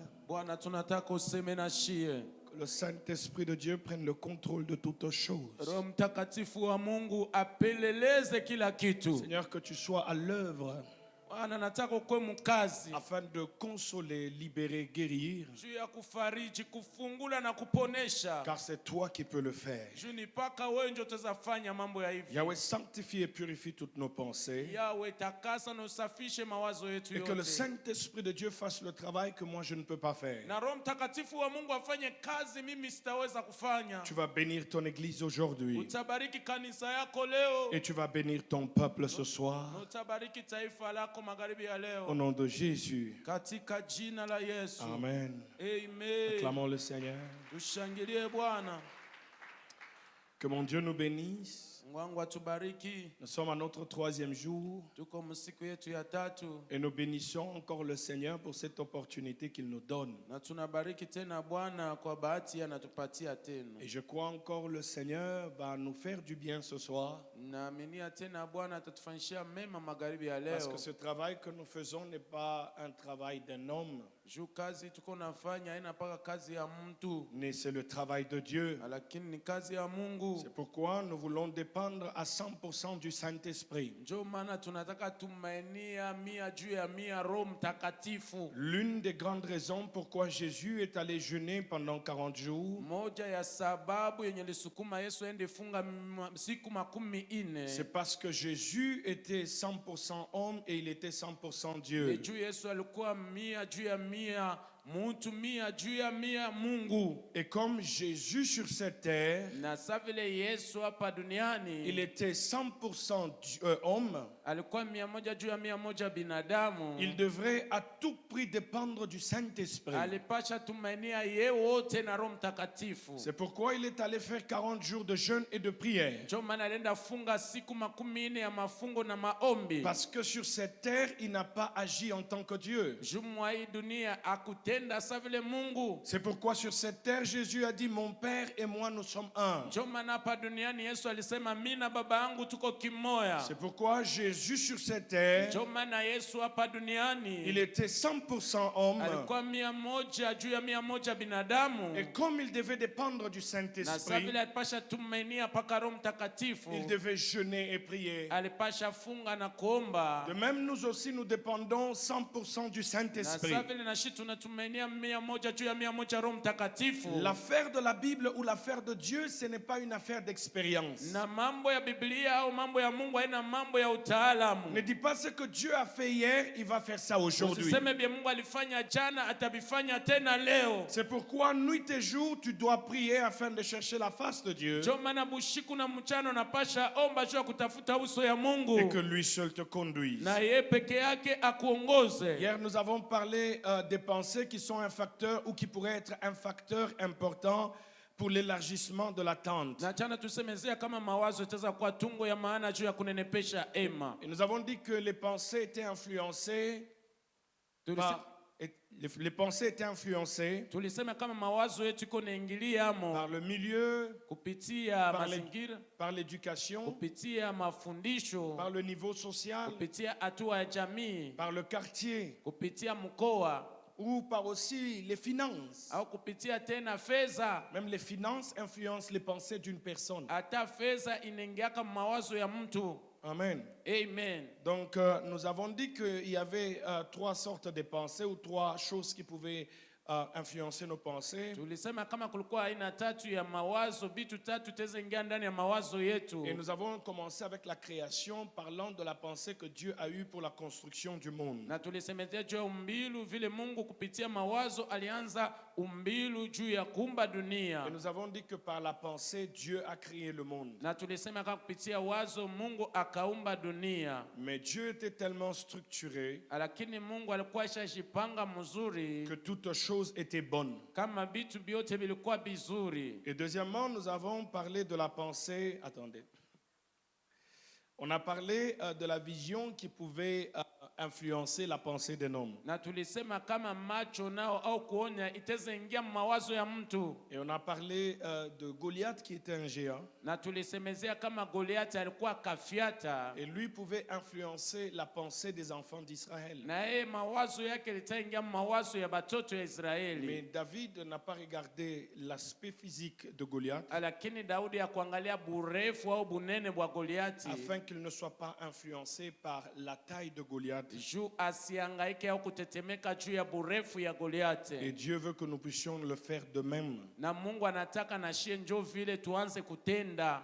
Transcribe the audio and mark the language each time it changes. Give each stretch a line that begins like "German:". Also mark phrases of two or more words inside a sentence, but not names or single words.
Swahili: Bwana, tunataka useme na shie.
French: Que le Saint-Esprit de Dieu prenne le contrôle de toutes choses.
Swahili: Roho Mtakatifu wa Mungu apeleleze kila kitu.
French: Seigneur, que tu sois à l'œuvre
Swahili: Bwana, nataka ukwe mkazi
French: afin de consoler, libérer, guérir.
Swahili: juu ya kufariji, kufungula na kuponesha.
French: Car c'est toi qui peux le faire.
Swahili: Juu ni paka wewe ndio utazafanya mambo ya hivi.
French: Yahweh, sanctifie et purifie toutes nos pensées.
Swahili: Yahweh, takasa na usafishe mawazo yetu
French: Et que le
Swahili: yote.
French: Saint-Esprit de Dieu fasse le travail que moi je ne peux pas faire.
Swahili: Na Roho Mtakatifu wa Mungu afanye kazi mimi sitaweza kufanya.
French: Tu vas bénir ton église aujourd'hui.
Swahili: Utabariki kanisa yako leo.
French: Et tu vas bénir ton peuple ce soir.
Swahili: Na utabariki taifa lako magharibi ya leo.
French: Au nom de Jésus.
Swahili: Katika jina la Yesu.
French: Amen.
Swahili: Amen.
French: Acclamons le Seigneur.
Swahili: Tushangilie Bwana.
French: Que mon Dieu nous bénisse.
Swahili: Mungu wangu atubariki.
French: Nous sommes à notre 3e jour.
Swahili: Tuko msiku yetu ya tatu.
French: Et nous bénissons encore le Seigneur pour cette opportunité qu'il nous donne.
Swahili: Na tunabariki tena Bwana kwa bahati anatupatia tena.
French: Et je crois encore le Seigneur va nous faire du bien ce soir.
Swahili: Naaminia tena Bwana atatufanyishia mema magharibi ya leo.
French: Parce que ce travail que nous faisons n'est pas un travail d'un homme.
Swahili: Juu kazi tuko nafanya haina paka kazi ya mtu.
French: Mais c'est le travail de Dieu.
Swahili: Lakini ni kazi ya Mungu.
French: C'est pourquoi nous voulons dépendre à 100% du Saint-Esprit.
Swahili: Ndio maana tunataka tumainia 100 juu ya 100 Roho Mtakatifu.
French: L'une des grandes raisons pourquoi Jésus est allé jeûner pendant 40 jours,
Swahili: Moja ya sababu yenye lisukuma Yesu ende funga siku 40.
French: c'est parce que Jésus était 100% homme et il était 100% Dieu.
Swahili: Juu Yesu alikuwa 100 juu ya 100 muntu 100 juu ya 100 Mungu.
French: Et comme Jésus sur cette terre,
Swahili: Na savile Yesu hapa duniani
French: il était 100% homme,
Swahili: alikuwa 100 juu ya 100 binadamu.
French: il devrait à tout prix dépendre du Saint-Esprit.
Swahili: Alipasha tumainia yeye wote na Roho Mtakatifu.
French: C'est pourquoi il est allé faire 40 jours de jeûne et de prière.
Swahili: Ndio maana alienda funga siku 40 ya mafungo na maombi.
French: Parce que sur cette terre, il n'a pas agi en tant que Dieu.
Swahili: Jumwa hii dunia akutenda savile Mungu.
French: C'est pourquoi sur cette terre, Jésus a dit, mon Père et moi, nous sommes un.
Swahili: Ndio maana hapa duniani Yesu alisema mimi na baba yangu tuko kimoya.
French: C'est pourquoi Jésus sur cette terre,
Swahili: Ndio maana Yesu hapa duniani
French: il était 100% homme.
Swahili: alikuwa 100 juu ya 100 binadamu.
French: Et comme il devait dépendre du
Swahili: Na
French: Saint-Esprit,
Swahili: savile alipasha tumainia paka Roho Mtakatifu.
French: il devait jeûner et prier.
Swahili: Alipasha funga na kuomba.
French: De même, nous aussi, nous dépendons 100% du
Swahili: Na
French: Saint-Esprit.
Swahili: savile na shi tunatumainia 100 juu ya 100 Roho Mtakatifu.
French: L'affaire de la Bible ou l'affaire de Dieu, ce n'est pas une affaire d'expérience.
Swahili: Na mambo ya Biblia au mambo ya Mungu haina mambo ya utaalamu.
French: Ne dis pas ce que Dieu a fait hier, il va faire ça aujourd'hui.
Swahili: Usiseme bia Mungu alifanya jana atabifanya tena leo.
French: C'est pourquoi nuit et jour, tu dois prier afin de chercher la face de Dieu
Swahili: Ndio maana bushiku na mchana unapasha omba juu ya kutafuta uso ya Mungu.
French: et que lui seul te conduise.
Swahili: Na yeye peke yake akuongoze.
French: Hier, nous avons parlé des pensées qui sont un facteur ou qui pourraient être un facteur important pour l'élargissement de la tente.
Swahili: Na jana tusemezea kama mawazo itaweza kuwa tungo ya maana juu ya kunenepesha ema.
French: Et nous avons dit que les pensées étaient influencées les pensées étaient influencées
Swahili: Tulisema kama mawazo yetu iko naingiliamo
French: par le milieu,
Swahili: kupitia
French: par
Swahili: mazingira,
French: par l'éducation,
Swahili: kupitia mafundisho,
French: par le niveau social,
Swahili: kupitia hatua ya jamii,
French: par le quartier,
Swahili: kupitia mkoa
French: ou par aussi les finances.
Swahili: au kupitia tena fedha.
French: Même les finances influencent les pensées d'une personne.
Swahili: Hata fedha inaingiaka mawazo ya mtu.
French: Amen.
Swahili: Amen.
French: Donc, nous avons dit qu'il y avait trois sortes de pensées ou trois choses qui pouvaient influencer nos pensées.
Swahili: Tulisema kama kulikuwa aina tatu ya mawazo, vitu tatu teze ingia ndani ya mawazo yetu.
French: Et nous avons commencé avec la création, parlant de la pensée que Dieu a eue pour la construction du monde.
Swahili: Na tulisemezea juu ya umbilu vile Mungu kupitia mawazo alianza umbilu juu ya kuumba dunia.
French: Et nous avons dit que par la pensée, Dieu a créé le monde.
Swahili: Na tulisema kama kupitia wazo Mungu akaumba dunia.
French: Mais Dieu était tellement structuré
Swahili: Lakini Mungu alikuwa ashajipanga mzuri
French: que toutes choses étaient bonnes.
Swahili: kama vitu vyote vilikuwa vizuri.
French: Et deuxièmement, nous avons parlé de la pensée. Attendez. On a parlé de la vision qui pouvait influencer la pensée d'un homme.
Swahili: Na tulisema kama macho nao au kuonya itaweza ingia mawazo ya mtu.
French: Et on a parlé de Goliath qui était un géant.
Swahili: Na tulisemezea kama Goliathi alikuwa kafiata.
French: Et lui pouvait influencer la pensée des enfants d'Israël.
Swahili: Na yeye mawazo yake litaingia mawazo ya batoto ya
French: Mais
Swahili: Israeli.
French: David n'a pas regardé l'aspect physique de Goliath
Swahili: Lakini Daudi akuangalia burefu au bunene bwa Goliathi.
French: afin qu'il ne soit pas influencé par la taille de Goliath.
Swahili: Juu asiangaike au kutetemeka juu ya burefu ya
French: Et
Swahili: Goliathi.
French: Dieu veut que nous puissions le faire de même.
Swahili: Na Mungu anataka na shie njo vile tuanze kutenda.